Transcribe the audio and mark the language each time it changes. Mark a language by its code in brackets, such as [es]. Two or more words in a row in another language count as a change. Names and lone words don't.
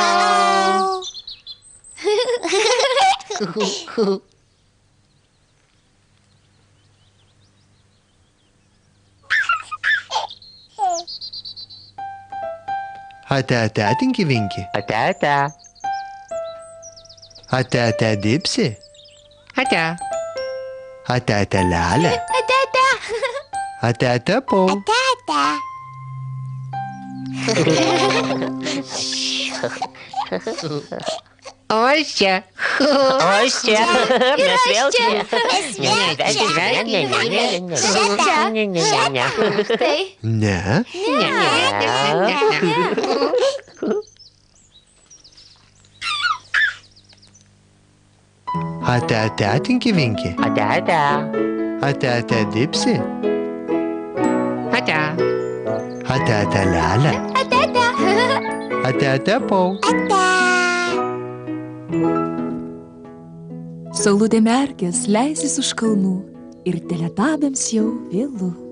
[lt] Ate, Tinky Winky. Ate. Ate, Dipsy. Ate. Ate, Lala. Ate, Po. Ось čia. Mes vėl čia. Štai. Ne. Ate, Tinky Winky. Ate, Dipsy. Ate, Lala. Ate, Po. Saulutė merkės leisis už kalnų ir teletabiams jau vėlu.